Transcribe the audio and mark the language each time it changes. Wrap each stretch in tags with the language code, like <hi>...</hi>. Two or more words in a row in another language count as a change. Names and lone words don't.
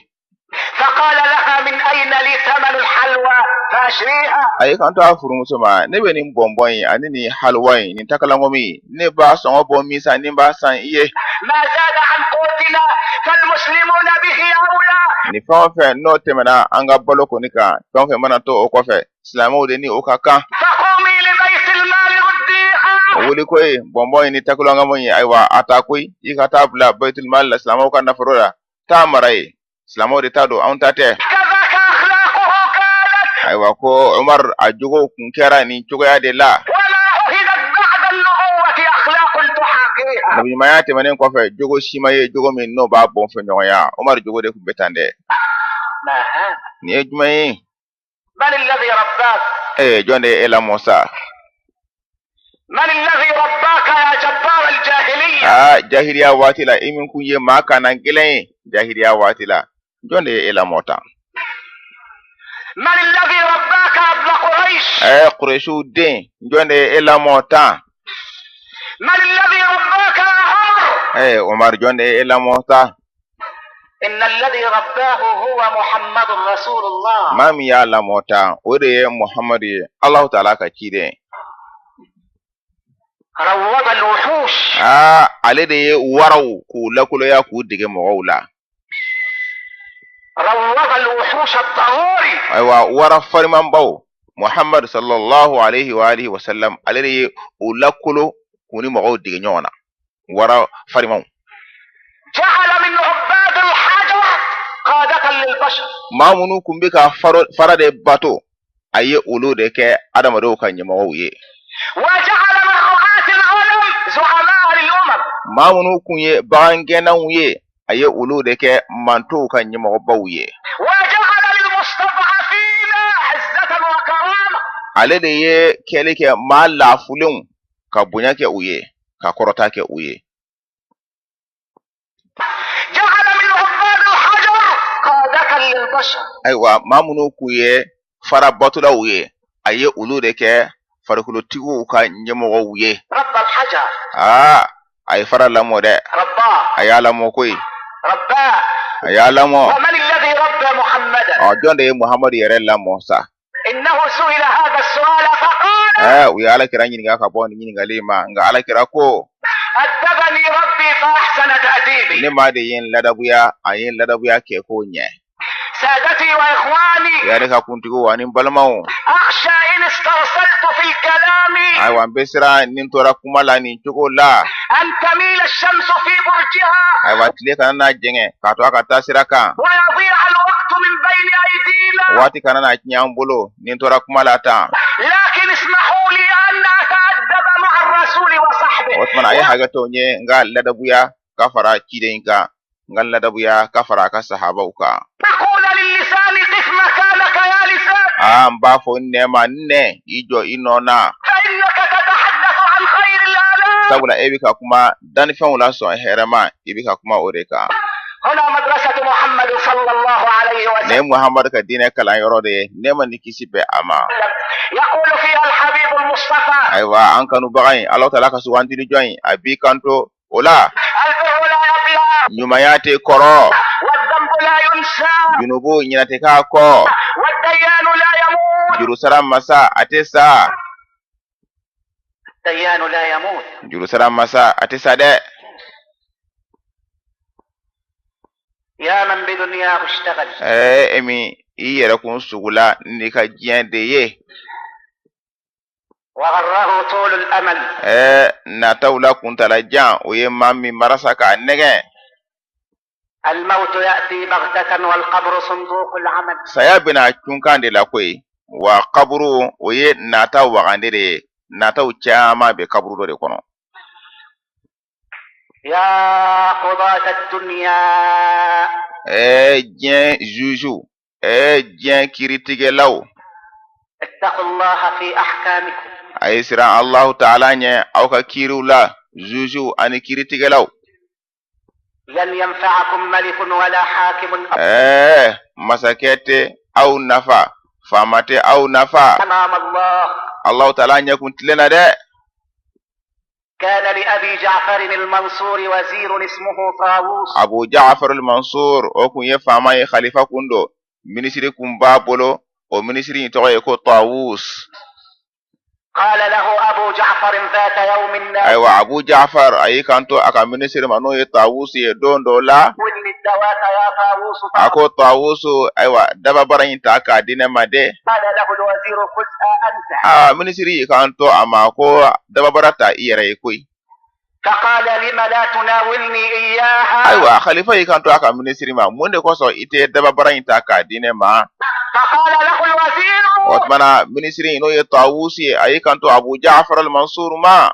<ar>فقال لها من أين لي ثمن الحلوى فأشريها.</ar> <bm>A ye kan to a furumuso ma ne bɛ nin bɔnbɔn in ani nin halwa in nin takalangomi ne b'a sɔngɔ bɔ min san ni b'a san i ye.</bm> <ar>ما زاد عن قوتنا فالمسلمون به أولى.</ar> <bm>Ni fɛn o fɛn n'o tɛmɛna an ka balo kɔni kan fɛn o fɛn mana to o kɔfɛ silamɛw de ni o ka kan.</bm> <ar>فقومي لبيت المال رديها.</ar> <bm>O wuli koyi bɔnbɔn in ni takalangomi in ayiwa a ta koyi i ka taa bila Baitul Mal la silamɛw ka nafolo la taa mara ye silamɛw de ta don anw ta tɛ.</bm> <ar>كذاك أخلاقه كانت.</ar> <bm>Ayiwa ko Umar a jogo kun kɛra nin cogoya de la.</bm> <ar>ولا أهدت بعد النبوة أخلاق تحاكيها.</ar> <bm>Nabiɲumanya tɛmɛnen kɔfɛ jogo si ma ye jogo min n'o b'a bɔnfɛ ɲɔgɔnya Umar jogo de kun bɛ tan dɛ.</bm> <ar>ما هذا؟</ar> <bm>Nin ye jumɛn ye?</bm> <ar>من الذي رباك؟</ar> <bm>Jɔn de ye e lamɔ sa?</bm> <ar>من الذي رباك يا جبار الجاهلية؟</ar> <bm>Jahiliya waati la i min kun ye maa kana gɛlɛn ye jahiliya waati la jɔn de ye e lamɔ tan?</bm> <ar>من الذي رباك يا ابن قريش؟</ar> <bm>Qurayshiw den jɔn de ye e lamɔ tan?</bm> <ar>من الذي رباك يا عمر؟</ar> <bm>Umar jɔn de ye e lamɔ tan?</bm> <ar>إن الذي رباه هو محمد رسول الله.</ar> <bm>Maa min y'a lamɔ tan o de ye Muhammadu ye Alahu Taala ka ciden.</bm> <ar>روض الوحوش.</ar> <bm>Ale de ye waraw k'u lakoloya k'u dege mɔgɔw la.</bm> <ar>روض الوحوش الضروري.</ar> <bm>Ayiwa wara farimanbaw Muhammad</bm> <ar>صلى الله عليه وآله وسلم</ar> <bm>ale de ye u lakolo k'u ni mɔgɔw dege ɲɔgɔn na wara farimanw.</bm> <ar>جعل من عباد الحجر قادة للبشر.</ar> <bm>Maa minnu kun bɛ ka fara de bato aye olu de kɛ adamadenw ka ɲɛmɔgɔw ye.</bm> <ar>وجعل من رعاة الغنم زعماء للأمم.</ar> <bm>maa minnu kun ye bagangɛnnaw ye aye olu de kɛ mantow ka ɲɛmɔgɔbaw ye.</bm> <ar>وجعل للمستضعفين عزة وكرامة.</ar> <bm>ale de ye kɛli kɛ maa laafulenw ka bonya kɛ u ye ka kɔrɔta kɛ u ye.</bm> <ar>جعل من عباد الحجر قادة للبشر.</ar> <bm>ayiwa maa minnu kun ye farabatulaw ye aye olu de kɛ farikolotigiw ka ɲɛmɔgɔw ye.</bm> <ar>رب الحجر.</ar> <bm>a ye fara lamɔ dɛ.</bm> <ar>رباه.</ar> <bm>a y'a lamɔ koyi.</bm> <ar>رباه.</ar> <bm>a y'a lamɔ.</bm> <ar>ومن الذي ربى محمدا؟</ar> <bm>jɔn de ye muhamadu yɛrɛ lamɔ sa.</bm> <ar>إنه سئل هذا السؤال فقال.</ar> <bm>u ye alakira ɲininka ka bɔ nin ɲininkali ma nka alakira ko.</bm> <ar>أدبني ربي فأحسن تأديبي.</ar> <bm>ne maa de ye n ladabuya a ye n ladabuya kɛ ko ɲɛ.</bm> <ar>سادتي وإخواني.</ar> <bm>ya ne ka kuntigiw ani n balimaw.</bm> <ar>أخشى إن استرسلت في الكلام</ar> <bm>ayiwa n bɛ siran ni n tora kuma la nin cogo la.</bm> <ar>أن تميل الشمس في برجها.</ar> <bm>ayiwa tile kana n'a jɛngɛ k'a to a ka taa sira kan.</bm> <ar>ويضيع الوقت من بين أيدينا.</ar> <bm>waati kana n'a tiɲɛ an bolo ni n tora kuma la tan.</bm> <ar>لكن اسمحوا لي أن أتأدب مع الرسول وصحبه.</ar> <bm>o tuma a ye hakɛ to n ye n ka ladabuya ka fara ciden kan n ka ladabuya ka fara a ka sahabaw kan.</bm> <ar>تقول للسان قف مكانك يا لسان.</ar> <bm>n b'a fɔ nɛma nɛ i jɔ i nɔ na.</bm> <ar>فإنك تتحدث عن خير الآلام.</ar> <bm>sabula e bɛ ka kuma dannifɛnw la sɔn hɛrɛma i bɛ ka kuma o de kan.</bm> <ar>هنا مدرسة محمد صلى الله عليه</ar> <bm>ne ye</bm> <ar>وسلم.</ar> <bm>muhamadu ka diinɛ kalanyɔrɔ de ye ne ma ni kisi bɛ a ma.</bm> <ar>يقول فيها الحبيب المصطفى.</ar> <bm>ayiwa an kanubaga in ala taala ka sugantili jɔn in a b'i kanto o la.</bm> <ar>البر لا يبلى.</ar> <bm>ɲumanya tɛ kɔrɔ.</bm> <ar>والذنب لا ينسى.</ar> <bm>junubu ɲinɛ tɛ k'a kɔ.</bm> <ar>والديان لا يموت.</ar> <bm>jurusara masa a tɛ sa.</bm> <ar>الديان لا يموت.</ar> <bm>jurusara masa a tɛ sa dɛ.</bm> <ar>يا من بدنياه اشتغل.</ar> <bm>emi i yɛrɛ kun sugula ni ka diɲɛ de ye.</bm> <ar>وغره طول الأمل.</ar> <bm>nataw la kuntala jan o ye maa min marasa k'a nɛgɛn.</bm> <ar>الموت يأتي بغتة والقبر صندوق العمل.</ar> <bm>saya bɛna cunkan de la koyi wa kaburu o ye nata wagande de ye. nataw caman bɛ kaburu dɔ de kɔnɔ.</bm> <ar>يا قضاة الدنيا.</ar> <bm>diɲɛ juju diɲɛ kiritigɛlaw.</bm> <ar>اتقوا الله في أحكامكم.</ar> <bm>a ye siran alahu taala ɲɛ aw ka kiiriw la juju ani kiritigɛlaw.</bm> <ar>لن ينفعكم ملك ولا حاكم.</ar> <bm>masakɛ tɛ aw nafa faama tɛ aw nafa.</bm> <ar>أمام الله.</ar> <bm>alahu taala ɲɛkun tilenna dɛ.</bm> <ar>كان لأبي جعفر المنصور وزير اسمه طاووس.</ar> <bm>abu ja'far al-mansur o kun ye faama ye khalifa kun do minisiri kun b'a bolo o minisiri in tɔgɔ ye ko Tawus.</bm> <ar>قال له أبو جعفر ذات يوم</ar> <bm>ayiwa abu ja'far a y'i kanto a ka minisiri ma n'o ye Tawus ye don dɔ la.</bm> <ar>ولي الدواء يا طاووس.</ar> <bm>a ko Tawus ayiwa dababara in ta k'a di ne ma de.</bm> <ar>قال له الوزير خذها أنت.</ar> <bm>minisiri y'i kanto a ma ko dababara ta i yɛrɛ ye koyi.</bm> <ar>فقال لم لا تناولني إياها.</ar> <bm>ayiwa khalifa y'i kanto a ka minisiri ma mun de kosɔn i tɛ dababara in ta k'a di ne ma.</bm> <ar>فقال له الوزير.</ar> <bm>o tumana minisiri in n'o ye Tawus ye a y'i kanto abu ja'far al-mansur ma.</bm>